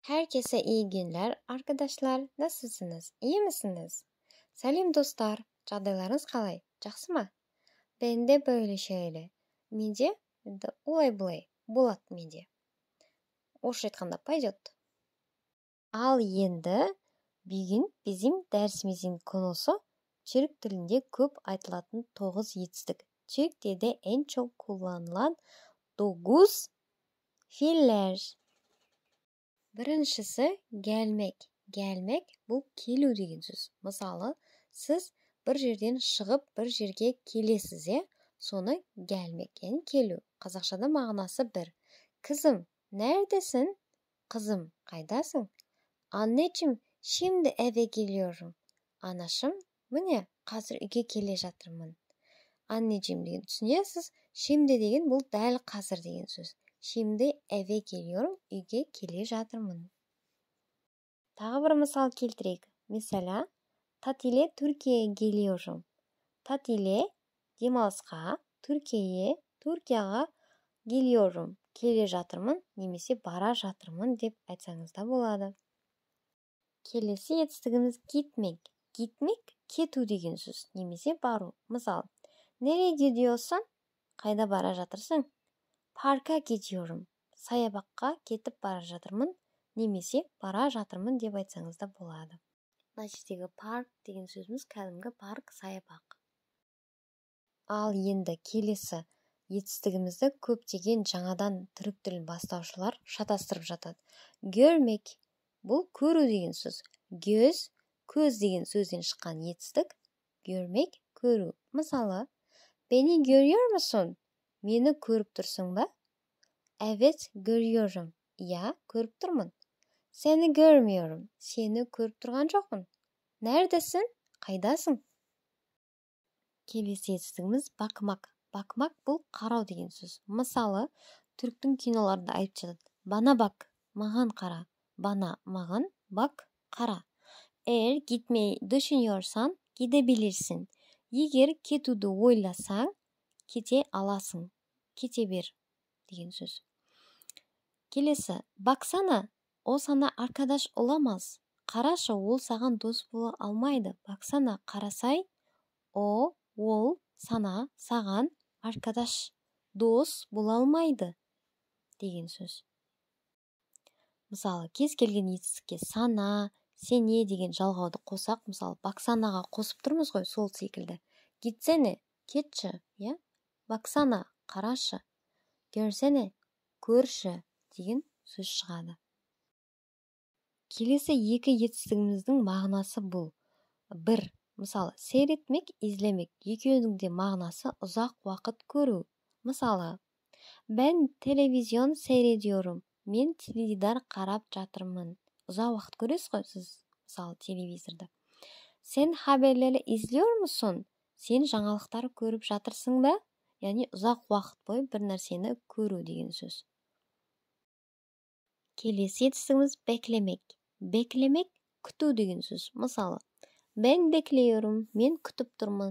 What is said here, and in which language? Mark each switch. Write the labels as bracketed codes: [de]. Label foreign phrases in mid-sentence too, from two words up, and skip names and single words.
[tr] Herkese iyi günler arkadaşlar. Nasılsınız? İyi misiniz? Selam dostlar. [kk] Жағдайларыңыз қалай? Жақсы ма? [tr] Ben de böyle şöyle. [kk] Менде енді олай-бұлай болады менде. Орысша айтқанда пойдет. Ал енді бүгін bizim дәрісіміздің [tr] konusu Türk dilinde [kk] көп айтылатын 9 етістік. [tr] Türk dilde en çok kullanılan 9 fiiller. [kk] Біріншісі [tr] gelmek. Gelmek [kk] бұл келу деген сөз. Мысалы, сіз бір жерден шығып бір жерге келесіз, соны [tr] gelmek, yani [kk] келу. Қазақшада мағынасы бір. [tr] Kızım, neredesin? Kızım, қайдасың? Anneciğim, şimdi eve geliyorum. [kk] Anашым, міне, қазір үйге келе жатырмын. Anneciğim деген түсінесіз. Şimdi деген бұл дәл қазір деген сөз. [tr] Şimdi eve geliyorum, [kk] үйге келе жатырмын. Тағы бір мысал келтірейік. [tr] Mesela, tatile Türkiye'ye geliyorum. Tatile, [kk] демалысқа, Түркияға geliyorum. Келе жатырмын, немесе бара жатырмын деп айтсаңыз да болады. Келесі етістігіміз [tr] gitmek. Gitmek, [kk] кету деген сөз, немесе бару. Мысалы, [tr] nereye gidiyorsun? [kk] Қайда бара жатырсың? [tr] Parka gidiyorum. [kk] Саябаққа кетіп бара жатырмын, немесе бара жатырмын деп айтсаңыз да болады. Мына жердегі парк деген сөзіміз кәдімгі парк, саябақ. Ал енді келесі етістігімізді көптеген жаңадан түрік тілін бастаушылар шатастырып жатады. Görmek бұл көру деген сөз. Көз деген сөзден шыққан етістік. Görmek көру. Мысалы, [tr] beni görüyor musun? [kk] Meni көріп тұрсың ба? [tr] Evet, görüyorum. Ya, [kk] көріп тұрмын. [tr] Seni görmüyorum. [kk] Seni көріп тұрған жоқпын. Neredesin? Қайдасың? Келесі етістігіміз [tr] bakmak. Bakmak [kk] бұл қарау деген сөз. Мысалы, түріктің киноларында айтып жатады. [tr] Bana bak, [kk] маған қара. Bana, маған, bak, қара. [tr] Eğer gitmeyi düşünüyorsan gidebilirsin. [kk] Егер кетуді ойласаң, кете аласың. Кете бер деген сөз. Келесі, [tr] baksana, o sana arkadaş olamaz. [kk] Қарашы, ол саған дос бола алмайды. Baksana, қарасай, ол сана, саған, arkadaş, дос бола алмайды деген сөз. Мысалы, кез келген етістікке сана, сене деген жалғауды қосақ, мысалы, баксанаға қосып тұрмыз ғой, сол секілді. Gitsene, кетші, баксана, қарашы, көрсене, көрші деген сөз шығады. Келесі екі етістігіміздің мағынасы бұл. Бір, мысалы, [tr] seyretmek, izlemek. [kk] Екеуінің де мағынасы ұзақ уақыт көру. Мысалы, [tr] ben televizyon seyrediyorum. [kk] Мен теледидар қарап жатырмын. Ұзақ уақыт көресіз ғой сіз, мысалы, телевизорда. [tr] Sen haberleri izliyor musun? [kk] Сен жаңалықтар көріп жатырсың ба? Яғни ұзақ уақыт бойы бір нәрсені көру деген сөз. Келесі етістігіміз beklemek. Beklemek күту деген сөз. Мысалы, [tr] ben bekliyorum, [kk] мен күтіп тұрмын.